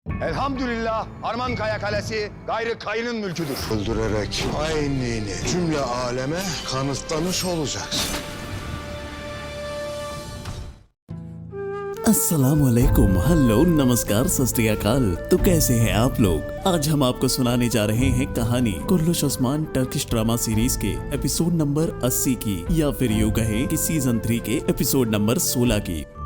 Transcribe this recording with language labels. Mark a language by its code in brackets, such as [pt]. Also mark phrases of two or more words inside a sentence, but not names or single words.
[tr] Elhamdülillah Arman Kaya Kalesi gayrı kayının mülküdür. Öldürerek hainliğini cümle aleme kanıtlamış olacaksın. [hi] अस्सलामुअलैकुम, हेलो, नमस्कार, [pa] ਸਤ ਸ੍ਰੀ ਅਕਾਲ। [hi] तो कैसे हैं आप लोग? आज हम आपको सुनाने जा रहे हैं कहानी कुर्लुश ओस्मान [en] Turkish drama series [hi] के [en] episode number [hi] 80 की, या फिर यूँ कहें कि सीजन 3 के [en] episode number [hi] 16 की।